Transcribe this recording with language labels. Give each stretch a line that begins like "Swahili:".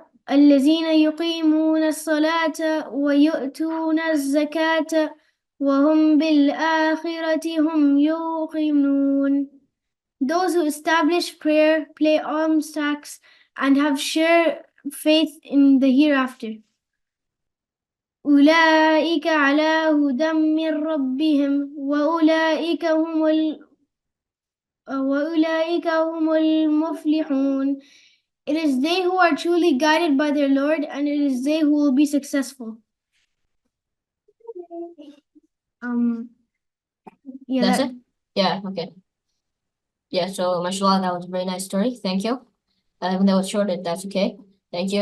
Arabic: الذين يقيمون الصلاة ويؤتون الزكاة وهم بالآخرة هم يوقنون.
English: Those who establish prayer, pay alms tax, and have sure faith in the hereafter.
Arabic: أولئك على هدى من ربهم وأولئك هم المفلحون.
English: It is they who are truly guided by their Lord, and it is they who will be successful. Yeah, That's it? Yeah, okay. Yeah, so mashallah, that was a very nice story. Thank you. Even though it's short, that's okay. Thank you.